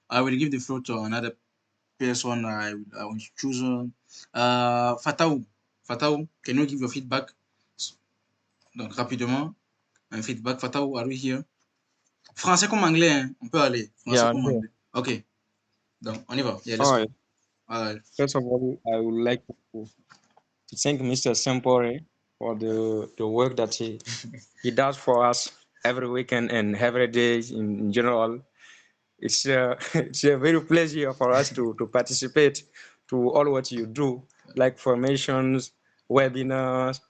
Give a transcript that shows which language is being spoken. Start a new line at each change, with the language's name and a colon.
English: I will give the floor to another person. I will choose Fataou. Fataou, can you give your feedback?
French: Donc, rapidement, un feedback. Fataou,
English: are we here?
French: Français comme anglais, hein? On peut aller. Français comme anglais. Ok. Donc, on y va.
English: Yeah, let's go. First of all, I would like to thank Mr. Sempore for the work that he does for us every weekend and every day in general. It's it's a very pleasure for us to participate to all what you do, like formations, webinars,